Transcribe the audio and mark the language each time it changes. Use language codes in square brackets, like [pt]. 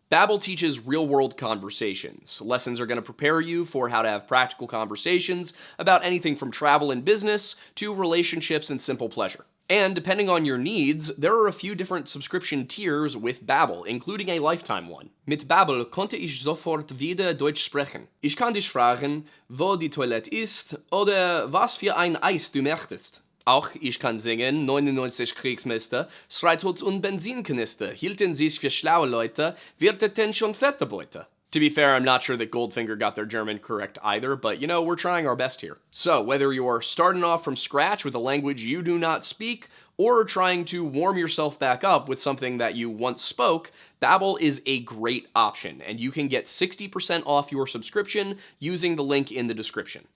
[en] Babbel teaches real-world conversations. Lessons are going to prepare you for how to have practical conversations about anything from travel and business to relationships and simple pleasure. And depending on your needs, there are a few different subscription tiers with Babbel, including a lifetime one. [de] Mit Babbel konnte ich sofort wieder Deutsch sprechen. Ich kann dich fragen, wo die Toilette ist oder was für ein Eis du möchtest. Auch ich kann singen, 99 Kriegsmeister, Streitholz und Benzinkanister, hielten sich für schlaue Leute, wirteten schon fette Beute. [en] To be fair, I'm not sure that Goldfinger got their German correct either, but we're trying our best here. So, whether you're starting off from scratch with a language you do not speak, or trying to warm yourself back up with something that you once spoke, Babbel is a great option, and you can get 60% off your subscription using the link in the description.